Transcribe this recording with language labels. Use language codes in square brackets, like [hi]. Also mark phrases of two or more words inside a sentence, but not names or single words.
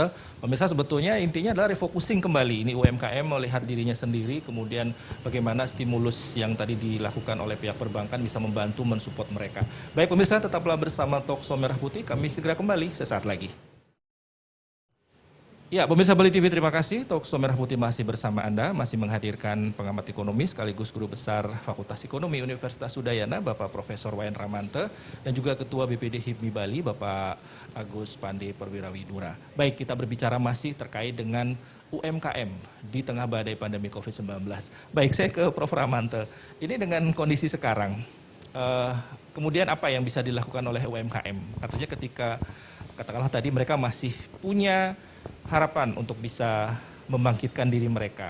[id] Pemirsa, sebetulnya intinya adalah refocusing kembali. Ini UMKM melihat dirinya sendiri, kemudian bagaimana stimulus yang tadi dilakukan oleh pihak perbankan bisa membantu mensupport mereka. Baik pemirsa, tetaplah bersama Talkshow Merah Putih, kami segera kembali sesaat lagi. Ya, pemirsa Bali TV, terima kasih. Talkshow Merah Putih masih bersama Anda, masih menghadirkan pengamat ekonomi sekaligus Guru Besar Fakultas Ekonomi Universitas Udayana, Bapak Profesor Wayan Ramanto, dan juga Ketua BPD HIPMI Bali, Bapak Agus Pande Perwirawidura. Baik, kita berbicara masih terkait dengan UMKM di tengah badai pandemi COVID-19. Baik, saya ke Prof. Ramanto. Ini dengan kondisi sekarang, kemudian apa yang bisa dilakukan oleh UMKM? Artinya ketika, katakanlah tadi mereka masih punya harapan untuk bisa membangkitkan diri mereka.